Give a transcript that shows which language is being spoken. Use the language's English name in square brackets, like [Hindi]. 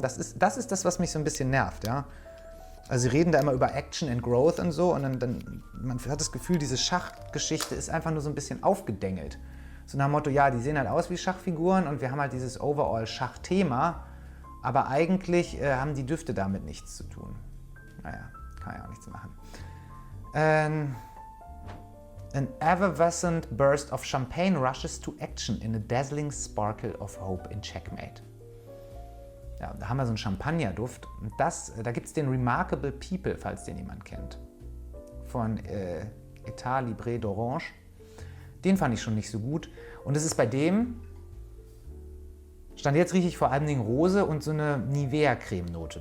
[German] Das ist das, was mich so ein bisschen nervt. Ja? Also sie reden da immer über [English] Action and Growth [German] und so und dann man hat das Gefühl, diese Schachgeschichte ist einfach nur so ein bisschen aufgedengelt. So nach dem Motto, ja, die sehen halt aus wie Schachfiguren und wir haben halt dieses Overall-Schachthema, aber eigentlich haben die Düfte damit nichts zu tun. Naja, kann ja auch nichts machen. [English] An effervescent burst of champagne rushes to action in a dazzling sparkle of hope in Checkmate. [German] Ja, da haben wir so einen Champagnerduft. Und da gibt es den Remarkable People, falls den jemand kennt. Von Etat Libre d'Orange. Den fand ich schon nicht so gut. Und es ist bei dem, stand jetzt rieche ich vor allen Dingen Rose und so eine Nivea-Creme-Note.